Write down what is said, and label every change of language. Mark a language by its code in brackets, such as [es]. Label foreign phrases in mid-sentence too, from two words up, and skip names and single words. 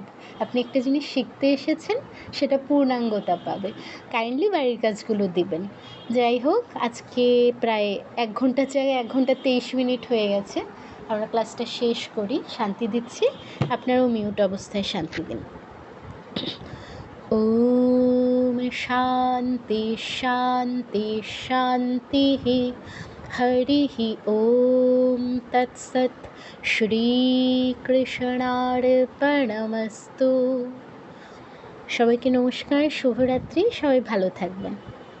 [bn] আপনি একটা জিনিস শিখতে এসেছেন, সেটা পূর্ণাঙ্গতা পাবে। কাইন্ডলি বাড়ির কাজগুলো দিবেন। যাই হোক, আজকে প্রায় 1 ঘন্টার জায়গায় 1 ঘন্টা 23 মিনিট হয়ে গেছে। আমরা ক্লাসটা শেষ করি। শান্তি দিচ্ছি, আপনারাও মিউট অবস্থায় শান্তি দিন। [sa] ॐ शान्ति शान्ति शान्तिः। हरिः ॐ तत्सत्। [bn] শ্রীকৃষ্ণার্পণমস্তু। সবাইকে নমস্কার, শুভরাত্রি। সবাই ভালো থাকবেন।